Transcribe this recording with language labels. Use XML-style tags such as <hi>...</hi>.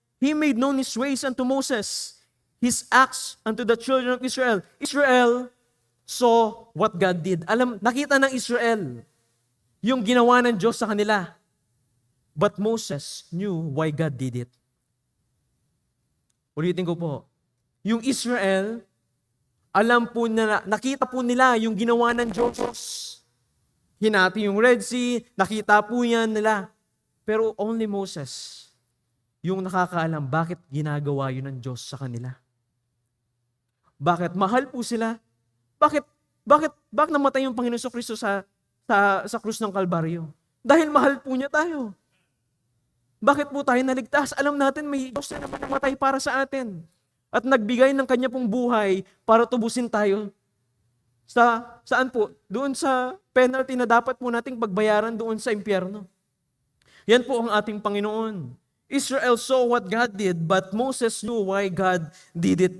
<en>He made known His ways unto Moses, His acts unto the children of Israel. Israel saw what God did.</en> <tl>Nakita ng Israel yung ginawa ng Diyos sa kanila.</tl> <en>But Moses knew why God did it.</en> <tl>Ulitin ko po. Yung Israel, alam po nila, nakita po nila yung ginawa ng Diyos. Hinati yung Red Sea, nakita po yan nila. Pero only Moses, yung nakakaalam bakit ginagawa yun ng Diyos sa kanila. Bakit? Mahal po sila. Bakit namatay yung Panginoon Kristo sa krus ng Kalbaryo? Dahil mahal po niya tayo. Bakit po tayo naligtas? Alam natin may Diyos na naman namatay para sa atin. At nagbigay ng kanya pong buhay para tubusin tayo. Saan po? Doon sa penalty na dapat po nating pagbayaran doon sa impyerno. Yan po ang ating Panginoon.</tl> <en>Israel saw what God did, but Moses knew why God did it.</en>